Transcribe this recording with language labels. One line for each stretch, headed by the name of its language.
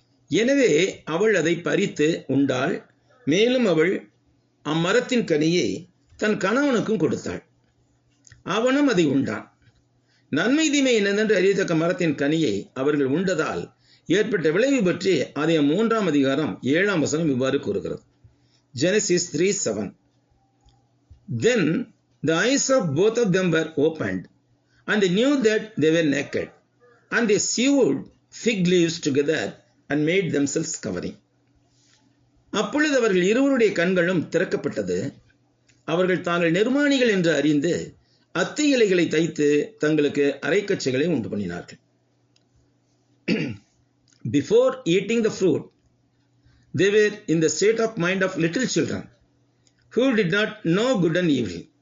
Tamil: எனவே அவள் அதை பறித்து உண்டாள். மேலும் அவள் அம்மரத்தின் கனியை தன் கணவனுக்கும் கொடுத்தாள். அவனும் அதை உண்டான். நன்மை தீமை என்னதென்று அறியத்தக்க மரத்தின் கனியை அவர்கள் உண்டதால் ஏற்பட்ட விளைவு பற்றி ஆதியாகமம் 3ஆம் அதிகாரம் 7ஆம் வசனம் இவ்வாறு கூறுகிறது.
English: Genesis 3:7. Then the eyes of both of them were opened, and they knew that they were naked, and they sewed fig leaves together and made themselves covering.
Tamil: அப்பொழுது அவர்கள் இருவருடைய கண்களும் திறக்கப்பட்டது. அவர்கள் தாங்கள் நிர்மாணிகள் என்று அறிந்து அத்தி இலைகளை தைத்து தங்களுக்கு அரைக்கச்சைகளை உண்டு பண்ணினார்கள்.
English: Before eating the fruit, they were in the state of mind of little children who did not know good and evil.